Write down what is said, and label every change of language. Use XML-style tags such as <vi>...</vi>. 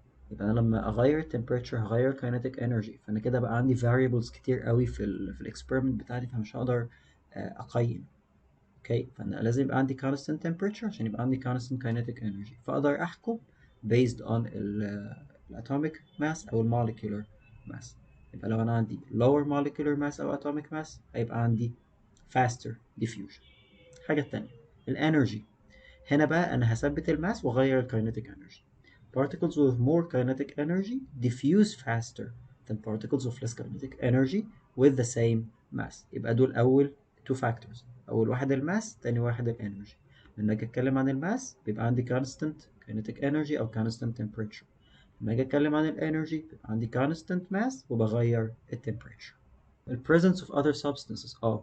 <ar>يبقى انا لما اغير temperature هغير kinetic energy، فانا كده بقى عندي variables كتير قوي في الاكسبيرمنت بتاعتي، فمش هقدر اقيم. اوكي، فانا لازم يبقى عندي</ar> <en>constant temperature</en> <ar>عشان يبقى عندي</ar> <en>constant kinetic energy،</en> <ar>فاقدر احكم</ar> <en>based on</en> <ar>الatomic mass او molecular mass. يبقى لو انا عندي</ar> <en>lower molecular mass</en> <ar>او atomic mass هيبقى عندي</ar> <en>faster diffusion.</en> <ar>الحاجة التانية الانرجي. هنا بقى انا هثبت الماس واغير الكاينيتيك انرجي.</ar> <en>Particles with more kinetic energy diffuse faster than particles of less kinetic energy with the same mass.</en> <ar>يبقى دول أول two factors. أول واحد الماس، تاني واحد الانرجي. لما أجي أتكلم عن الماس بيبقى عندي</ar> <en>constant kinetic energy</en> <ar>أو</ar> <en>constant temperature.</en> <ar>لما أجي أتكلم عن الانرجي بيبقى عندي</ar> <en>constant mass</en> <ar>وبغير temperature.</ar> <en>The presence of other substances.</en>